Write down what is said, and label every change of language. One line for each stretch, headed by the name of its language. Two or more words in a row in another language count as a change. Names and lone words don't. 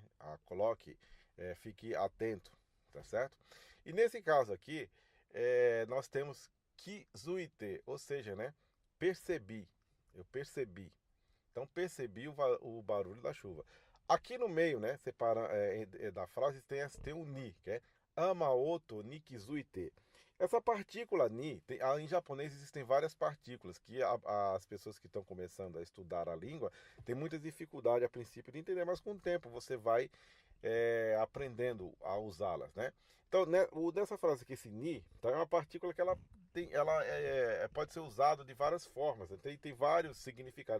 Portuguese: Coloque, fique atento, tá certo? E nesse caso aqui, nós temos kizuite, ou seja, né, percebi, eu percebi. Então percebi o barulho da chuva. Aqui no meio, né, separa da frase tem o ni, que é
Japanese: 雨音に気付いて.
Portuguese: Essa partícula ni, em japonês existem várias partículas que as pessoas que estão começando a estudar a língua têm muita dificuldade a princípio de entender, mas com o tempo você vai aprendendo a usá-las, né? Então, né, nessa frase aqui, esse ni, tá, é uma partícula que ela pode ser usada de várias formas, tem vários significados.